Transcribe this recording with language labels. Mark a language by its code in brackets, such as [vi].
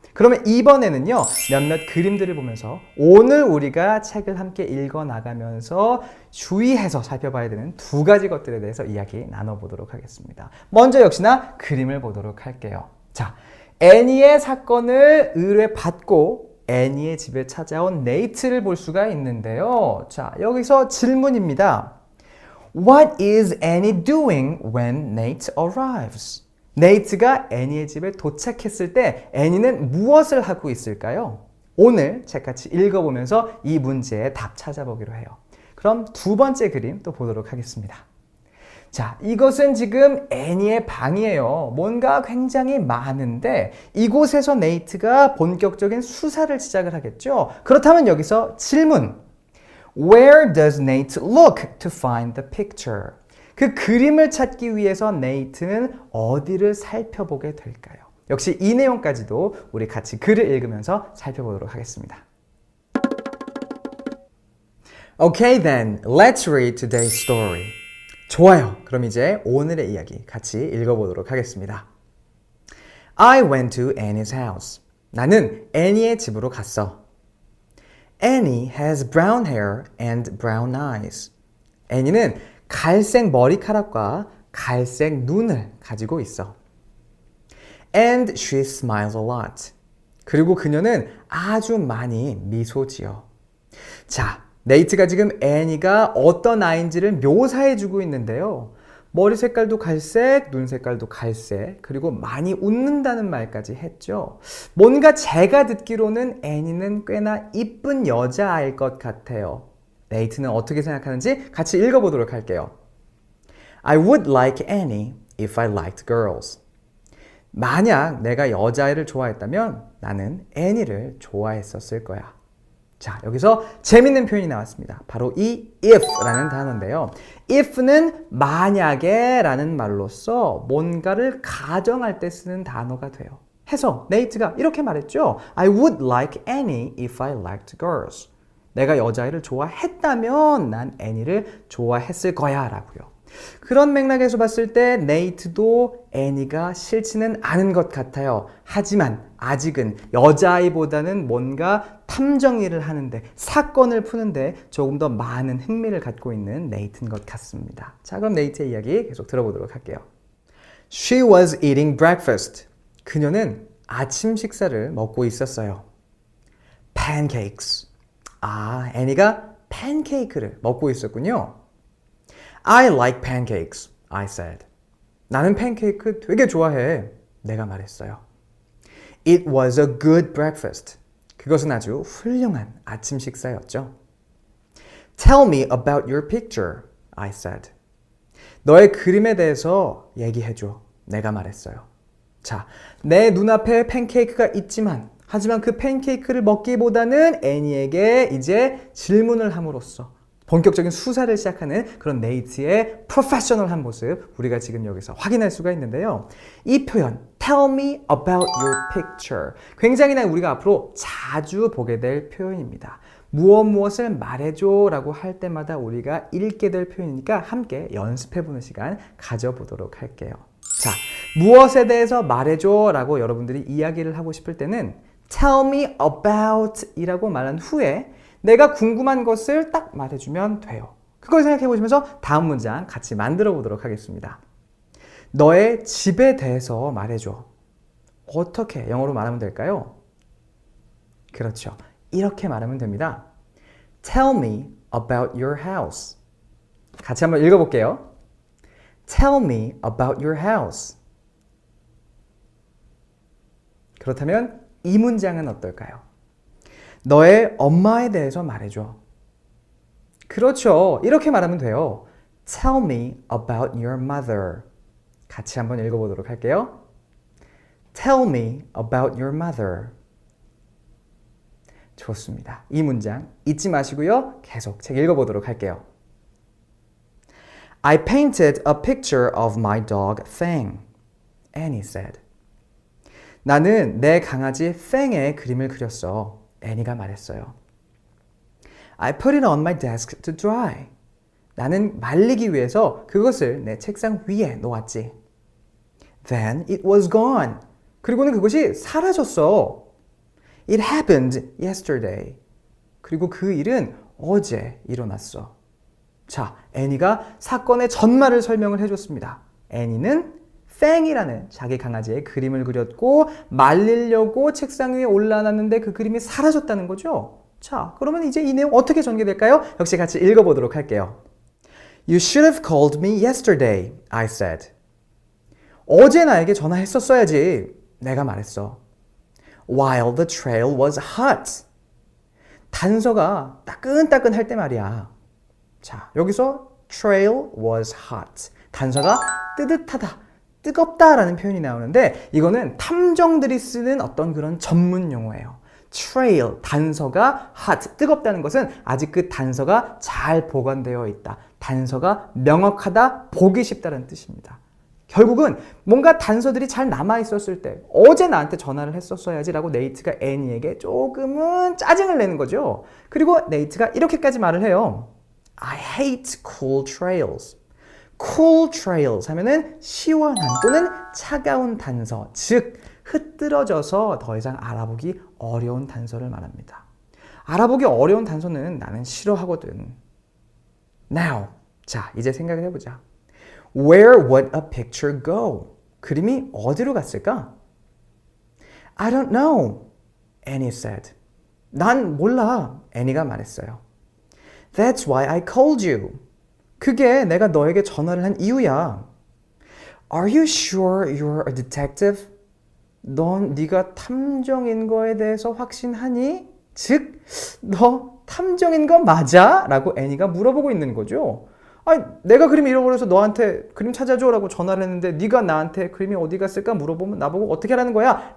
[ko] 그러면 이번에는요 몇몇 그림들을 보면서 오늘 우리가 책을 함께 읽어나가면서 주의해서 살펴봐야 되는 두 가지 것들에 대해서 이야기 나눠보도록 하겠습니다. 먼저 역시나 그림을 보도록 할게요. 자, 애니의 사건을 의뢰받고 애니의 집에 찾아온 네이트를 볼 수가 있는데요. 자, 여기서 질문입니다. [en] What is Annie doing when Nate arrives? [ko] 네이트가 애니의 집에 도착했을 때 애니는 무엇을 하고 있을까요? 오늘 책 같이 읽어보면서 이 문제의 답 찾아보기로 해요. 그럼 두 번째 그림 또 보도록 하겠습니다. 자, 이것은 지금 애니의 방이에요. 뭔가 굉장히 많은데 이곳에서 네이트가 본격적인 수사를 시작을 하겠죠. 그렇다면 여기서 질문. [en] Where does Nate look to find the picture? [ko] 그 그림을 찾기 위해서 네이트는 어디를 살펴보게 될까요? 역시 이 내용까지도 우리 같이 글을 읽으면서 살펴보도록 하겠습니다. [en] Okay then, let's read today's story. [ko] 좋아요. 그럼 이제 오늘의 이야기 같이 읽어보도록 하겠습니다. [en] I went to Annie's house. [ko] 나는 애니의 집으로 갔어. [en] Annie has brown hair and brown eyes. [ko] 애니는 갈색 머리카락과 갈색 눈을 가지고 있어. [en] And she smiles a lot. [ko] 그리고 그녀는 아주 많이 미소 지어. 자, 네이트가 지금 애니가 어떤 아이인지를 묘사해주고 있는데요. 머리 색깔도 갈색, 눈 색깔도 갈색, 그리고 많이 웃는다는 말까지 했죠. 뭔가 제가 듣기로는 애니는 꽤나 이쁜 여자아이일 것 같아요. 네이트는 어떻게 생각하는지 같이 읽어보도록 할게요. [en] I would like Annie if I liked girls. [ko] 만약 내가 여자아이를 좋아했다면 나는 애니를 좋아했었을 거야. 자, 여기서 재밌는 표현이 나왔습니다. 바로 이 if라는 단어인데요. if는 만약에 라는 말로써 뭔가를 가정할 때 쓰는 단어가 돼요. 해서 네이트가 이렇게 말했죠. [en] I would like Annie if I liked girls. [ko] 내가 여자아이를 좋아했다면 난 애니를 좋아했을 거야 라고요. 그런 맥락에서 봤을 때 네이트도 애니가 싫지는 않은 것 같아요. 하지만 아직은 여자아이보다는 뭔가 탐정 일을 하는데 사건을 푸는데 조금 더 많은 흥미를 갖고 있는 네이트인 것 같습니다. 자, 그럼 네이트의 이야기 계속 들어보도록 할게요. [en] She was eating breakfast. [ko] 그녀는 아침 식사를 먹고 있었어요. [en] Pancakes. [ko] 아, 애니가 팬케이크를 먹고 있었군요. [en] I like pancakes, I said. [ko] 나는 팬케이크 되게 좋아해. 내가 말했어요. [en] It was a good breakfast. [ko] 그것은 아주 훌륭한 아침 식사였죠. [en] Tell me about your picture, I said. [ko] 너의 그림에 대해서 얘기해줘. 내가 말했어요. 자, 내 눈앞에 팬케이크가 있지만 하지만 그 팬케이크를 먹기보다는 애니에게 이제 질문을 함으로써 본격적인 수사를 시작하는 그런 네이트의 프로페셔널한 모습 우리가 지금 여기서 확인할 수가 있는데요. 이 표현 [en] Tell me about your picture [ko] 굉장히 우리가 앞으로 자주 보게 될 표현입니다. 무엇을 말해줘 라고 할 때마다 우리가 읽게 될 표현이니까 함께 연습해보는 시간 가져보도록 할게요. 자, 무엇에 대해서 말해줘 라고 여러분들이 이야기를 하고 싶을 때는 [en] Tell me about [ko] 이라고 말한 후에 내가 궁금한 것을 딱 말해주면 돼요. 그걸 생각해 보시면서 다음 문장 같이 만들어 보도록 하겠습니다. 너의 집에 대해서 말해줘. 어떻게 영어로 말하면 될까요? 그렇죠. 이렇게 말하면 됩니다. [en] Tell me about your house. [ko] 같이 한번 읽어볼게요. [en] Tell me about your house. [ko] 그렇다면 이 문장은 어떨까요? 너의 엄마에 대해서 말해줘. 그렇죠. 이렇게 말하면 돼요. [en] Tell me about your mother. [ko] 같이 한번 읽어보도록 할게요. [en] Tell me about your mother. [ko] 좋습니다. 이 문장 잊지 마시고요. 계속 책 읽어보도록 할게요. [en] I painted a picture of my dog Fang. Annie said. [ko] 나는 내 강아지 팽의 그림을 그렸어. 애니가 말했어요. [en] I put it on my desk to dry. [ko] 나는 말리기 위해서 그것을 내 책상 위에 놓았지. [en] Then it was gone. [ko] 그리고는 그것이 사라졌어. [en] It happened yesterday. [ko] 그리고 그 일은 어제 일어났어. 자, 애니가 사건의 전말을 설명을 해줬습니다. 애니는 팽이라는 자기 강아지의 그림을 그렸고 말리려고 책상 위에 올라놨는데 그 그림이 사라졌다는 거죠. 자, 그러면 이제 이 내용 어떻게 전개될까요? 역시 같이 읽어보도록 할게요. [en] You should have called me yesterday, I said. [ko] 어제 나에게 전화했었어야지. 내가 말했어. [en] While the trail was hot. [ko] 단서가 따끈따끈할 때 말이야. 자, 여기서 [en] trail was hot. [ko] 단서가 뜨뜻하다, 뜨겁다라는 표현이 나오는데 이거는 탐정들이 쓰는 어떤 그런 전문 용어예요. trail, 단서가 hot, 뜨겁다는 것은 아직 그 단서가 잘 보관되어 있다. 단서가 명확하다, 보기 쉽다는 뜻입니다. 결국은 뭔가 단서들이 잘 남아있었을 때 어제 나한테 전화를 했었어야지 라고 네이트가 애니에게 조금은 짜증을 내는 거죠. 그리고 네이트가 이렇게까지 말을 해요. [en] I hate cool trails. [ko] cool trails 하면은 시원한 또는 차가운 단서, 즉 흐트러져서 더 이상 알아보기 어려운 단서를 말합니다. 알아보기 어려운 단서는 나는 싫어하거든. Now, 자 이제 생각을 해보자. [en] Where would a picture go? [ko] 그림이 어디로 갔을까? [en] I don't know, Annie said. [ko] 난 몰라, 애니가 말했어요. [en] That's why I called you. [ko] 그게 내가 너에게 전화를 한 이유야. [en] Are you sure you're a detective? [ko] 넌 네가 탐정인 거에 대해서 확신하니? 즉, 너 탐정인 거 맞아? 라고 애니가 물어보고 있는 거죠. 아니, 내가 그림 잃어버려서 너한테 그림 찾아줘라고 전화를 했는데 네가 나한테 그림이 어디 갔을까 물어보면 나보고 어떻게 하라는 거야?